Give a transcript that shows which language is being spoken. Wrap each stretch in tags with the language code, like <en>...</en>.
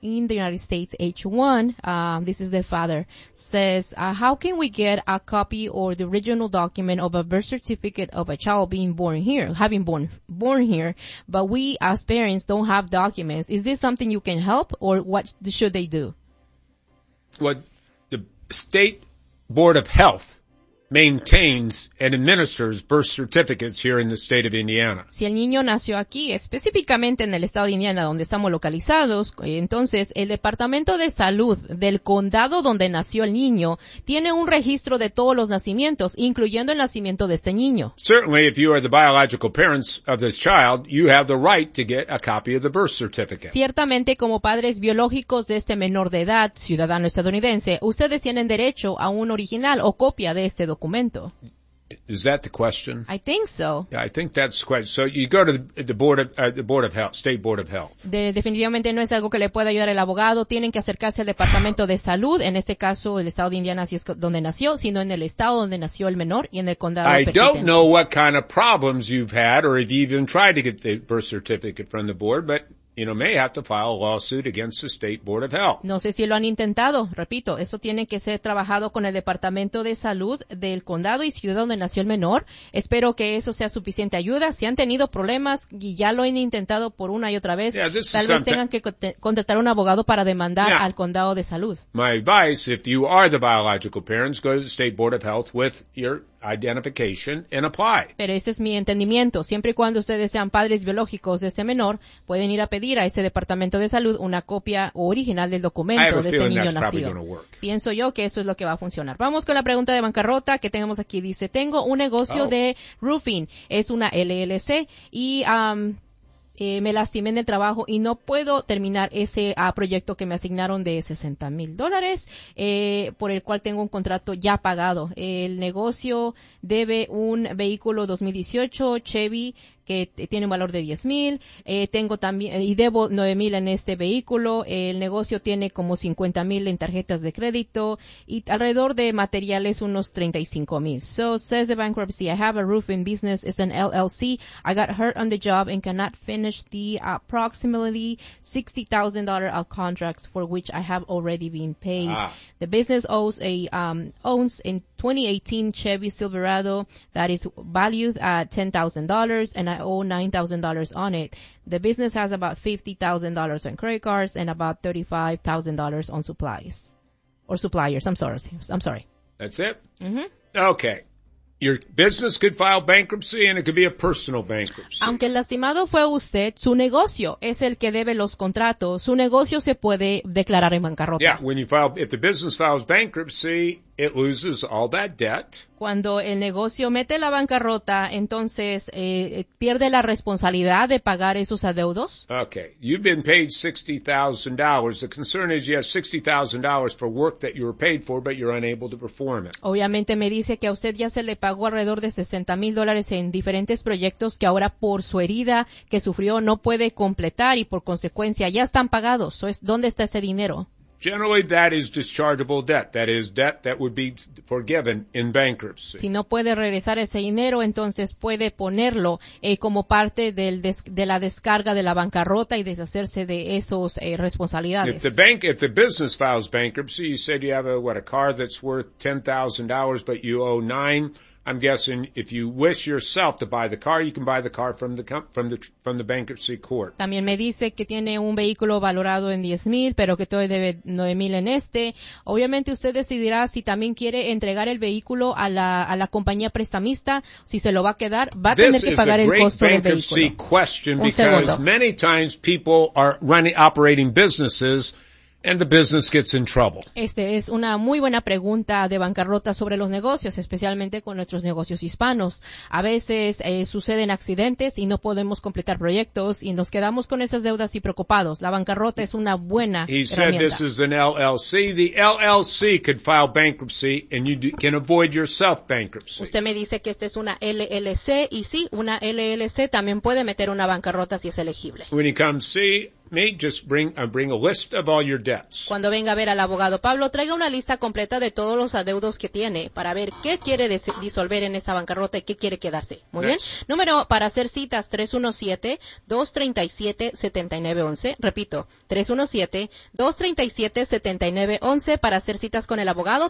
<en>in the United States, H1, this is the father, says, how can we get a copy or the original document of a birth certificate of a child being born here, having born here, but we as parents don't have documents? Is this something you can help, or what should they do? Well, the State Board of Health maintains and administers birth certificates here in the state of Indiana.</en> <es>Si el niño nació aquí, específicamente en el estado de Indiana donde estamos localizados, entonces el Departamento de Salud del condado donde nació el niño tiene un registro de todos los nacimientos, incluyendo el nacimiento de este niño.</es> <en>Certainly, if you are the biological parents of this child, you have the right to get a copy of the birth certificate.</en> <es>Ciertamente, como padres biológicos de este menor de edad, ciudadano estadounidense, ustedes tienen derecho a un original o copia de este documento.</es> <en>Is that the question? I think so. Yeah, I think that's the question. So you go to the board of health, State Board of Health.</en> <es>Definitivamente no es algo que le pueda ayudar el abogado. Tienen que acercarse al Departamento de Salud, en este caso el estado de Indiana, si es donde nació, sino en el estado donde nació el menor y en el condado.</es> <en>I don't know what kind of problems you've had or if you even tried to get the birth certificate from the board, but you know, may have to file a lawsuit against the State Board of Health.</en> <es>No sé si lo han intentado. Repito, eso tiene que ser trabajado con el Departamento de Salud del condado y ciudad donde nació el menor. Espero que eso sea suficiente ayuda. Si han tenido problemas y ya lo han intentado por una y otra vez, tal vez tengan que contratar un abogado para demandar al condado de salud.</es> <en>My advice, if you are the biological parents, go to the State Board of Health with your identification and apply.</en> <es>Pero ese es mi entendimiento. Siempre y cuando ustedes sean padres biológicos de este menor, pueden ir a pedir a ese Departamento de Salud una copia original del documento de ese niño nacido. Pienso yo que eso es lo que va a funcionar. Vamos con la pregunta de bancarrota que tenemos aquí. Dice, tengo un negocio de roofing. Es una LLC y me lastimé en el trabajo y no puedo terminar ese proyecto que me asignaron de $60,000, por el cual tengo un contrato ya pagado. El negocio debe un vehículo 2018 Chevy que tiene un valor de $10,000. Tengo también y debo $9,000 en este vehículo. El negocio tiene como $50,000 en tarjetas de crédito y alrededor de materiales unos $35,000.</es> <en>So says the bankruptcy. I have a roofing business. It's an LLC. I got hurt on the job and cannot finish the approximately $60,000 of contracts for which I have already been paid. The business owns in 2018 Chevy Silverado that is valued at $10,000 and I owe $9,000 on it. The business has about $50,000 on credit cards and about $35,000 on supplies. Or suppliers. I'm sorry. That's it? Mm-hmm. Okay. Your business could file bankruptcy and it could be a personal bankruptcy.</en> <es>Aunque el lastimado fue usted, su negocio es el que debe los contratos. Su negocio se puede declarar en bancarrota.</es> <en>Yeah, if the business files bankruptcy, it loses all that debt.</en> <es>Cuando el negocio mete la bancarrota, entonces pierde la responsabilidad de pagar esos adeudos.</es> <en>Okay, you've been paid $60,000. The concern is you have $60,000 for work that you were paid for, but you're unable to perform it.</en> <es>Obviamente me dice que a usted ya se le pagó alrededor de $60,000 en diferentes proyectos que ahora por su herida que sufrió no puede completar y por consecuencia ya están pagados. ¿Dónde está ese dinero?</es> <en>Generally, that is dischargeable debt. That is debt that would be forgiven in bankruptcy.</en> <es>Si no puede regresar ese dinero, entonces puede ponerlo como parte de la descarga de la bancarrota y deshacerse de esos responsabilidades.</es> <en>If the business files bankruptcy, you said you have a car that's worth $10,000, but you owe $9,000. I'm guessing if you wish yourself to buy the car, you can buy the car from the bankruptcy court.</en> <es>También me dice que tiene un vehículo valorado en $10,000, pero que todavía debe $9,000 en este. Obviamente usted decidirá si también quiere entregar el vehículo a la compañía prestamista, si se lo va a quedar, va a tener que pagar el costo del vehículo.</es> <en>This is a great bankruptcy question because many times people are running operating businesses and the business gets in trouble.</en> <es>Este es una muy buena pregunta de bancarrota sobre los negocios, especialmente con nuestros negocios hispanos. A veces suceden accidentes y no podemos completar proyectos y nos quedamos con esas deudas y preocupados. La bancarrota es una buena herramienta.</es> <en>He said this is an LLC. The LLC could file bankruptcy and you can avoid yourself bankruptcy.</en> <es>Usted me dice que esta es una LLC y sí, una LLC también puede meter una bancarrota si es elegible.</es> <en>When you come see me, just bring a list of all your debts.</en> <es>Cuando venga a ver al abogado Pablo, traiga una lista completa de todos los adeudos que tiene para ver qué quiere disolver en esa bancarrota y qué quiere quedarse. Muy bien. Número para hacer citas, 317-237-7911. Repito, 317-237-7911 para hacer citas con el abogado.</es>